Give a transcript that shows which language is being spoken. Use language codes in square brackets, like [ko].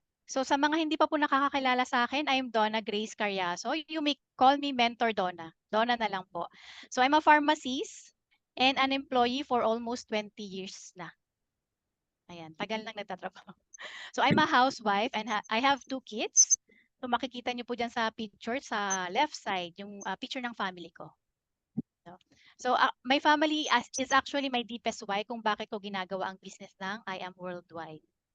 [tl] So sa mga hindi pa po nakakakilala sa akin, [en] I am Donna Grace Carriazo. You may call me Mentor Donna. Donna na lang po. So I'm a pharmacist and an employee for almost 20 years na. [tl] Ayan, tagal nang nagtatrabaho. [en] So I'm a housewife and I have 2 kids. [tl] So makikita niyo po dyan sa picture sa left side, yung picture ng family ko. [en] So my family is actually my deepest why [tl] kung bakit ko ginagawa ang business ng [en] I Am Worldwide.